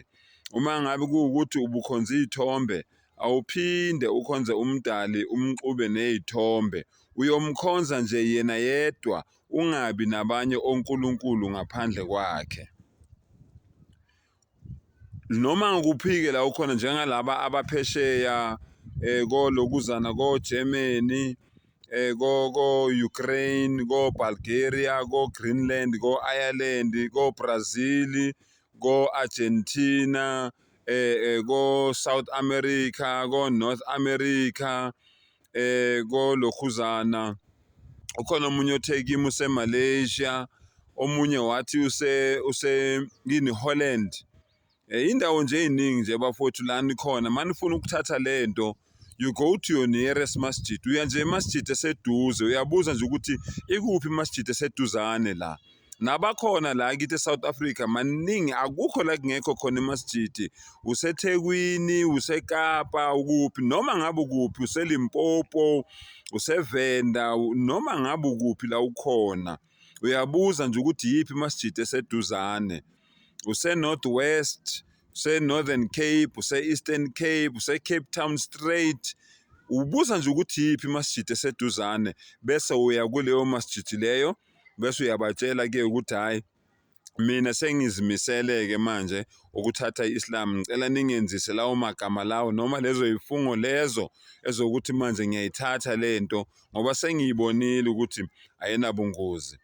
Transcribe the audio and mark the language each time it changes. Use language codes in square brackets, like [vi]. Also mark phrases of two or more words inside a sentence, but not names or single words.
[zu] Uma ngabe kuwukuthi ubukhonza iy'thombe, awuphinde ukhonze uMdali umxube ney'thombe. Uyomkhonza nje yena yedwa, ungabi nabanye onkulunkulu ngaphandle kwakhe. Noma ngikuphi-ke la ukhona njengalaba abaphesheya kolokuzana ko-Germany, ko-Ukraine, ko-Bulgaria, ko-Greenland, ko-Ireland, ko-Brazil, ko-Argentina, ko-South America, ko-North America, kolokhuzana. Ukhona omunye othe kimi use-Malaysia, omunye wathi yini Holland. Indawo nje ey'ningi nje bafowethu la nikhona manifuna ukuthatha lento, [en] you go to your nearest masjid. [zu] Uya nje emasjid eseduze, uyabuza nje ukuthi ikuphi imasjid eseduzane la. Nabakhona la kithi eSouth Africa maningi, akukho la kungekho khona imasjid. UseThekwini, useKapa, ukuphi noma ngabe ukuphi, useLimpopo, useVenda, noma ngabe ukuphi la ukhona. Uyabuza nje ukuthi yiphi imasjid eseduzane. Use-North West, use-Northern Cape, use-Eastern Cape, use-Cape Town Straight. Ubuza nje ukuthi yiphi imasjid eseduzane bese uya kuleyo masjid leyo, bese uyabatshela-ke ukuthi hhayi, mina sengizimisele-ke manje ukuthatha i-Islam, ngicela ningenzise lawo magama lawo noma lezo yifungo lezo ezokuthi manje ngiyayithatha lento ngoba sengiyibonile ukuthi ayinabungozi.